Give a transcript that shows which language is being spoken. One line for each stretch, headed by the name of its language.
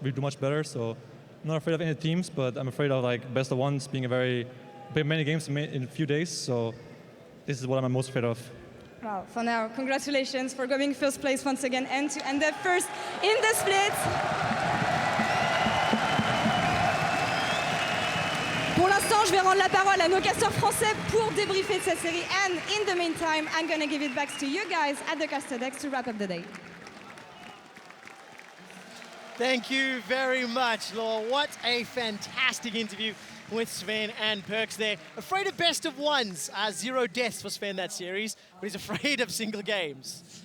English: We do much better, so I'm not afraid of any teams, but I'm afraid of like best of ones being many games in a few days, so this is what I'm most afraid of. Wow, for now, congratulations for going first place once again and to end up first in the split.
French: Pour l'instant, je vais rendre la parole à nos casteurs français pour débriefer de cette série.
English: And in the meantime, I'm going to give it back to you guys at the caster decks to wrap up the day. Thank you very much, Law. What a fantastic interview with Zven and Perkz there. Afraid of best of ones. 0 deaths for Zven that series, but he's afraid of single games.